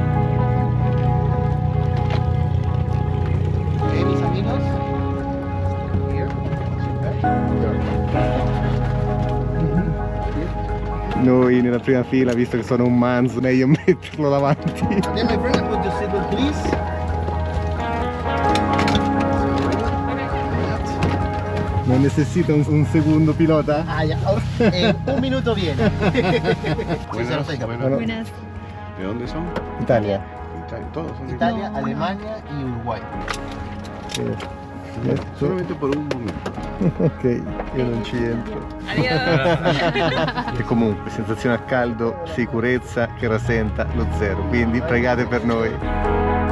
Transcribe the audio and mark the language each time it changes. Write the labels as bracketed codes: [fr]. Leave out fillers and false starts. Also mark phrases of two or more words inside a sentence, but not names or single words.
[it] Noi nella prima fila, visto che sono un manzo, meglio metterlo davanti. Non necesita un secondo pilota? Un minuto viene. [es] Buenas. ¿De dónde son? Italia. Todos son de Italia, Alemania y Uruguay. Solamente por un momento. [it] Ok, io non ci entro. E comunque sensazione a caldo, sicurezza che rasenta lo zero, quindi pregate per noi.